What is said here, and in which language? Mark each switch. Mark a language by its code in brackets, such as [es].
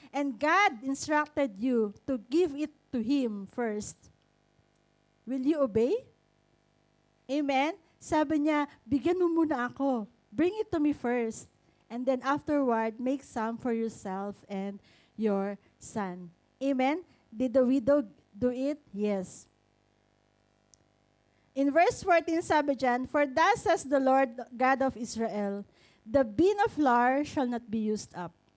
[en] And God instructed you to give it to Him first. Will you obey? Amen? [tl] Sabi niya, bigyan mo muna ako. [en] Bring it to me first. And then afterward, make some for yourself and your son. Amen? Did the widow do it? Yes. In verse 14, [tl] sabi dyan, [en] for thus says the Lord God of Israel, the bin of flour shall not be used up.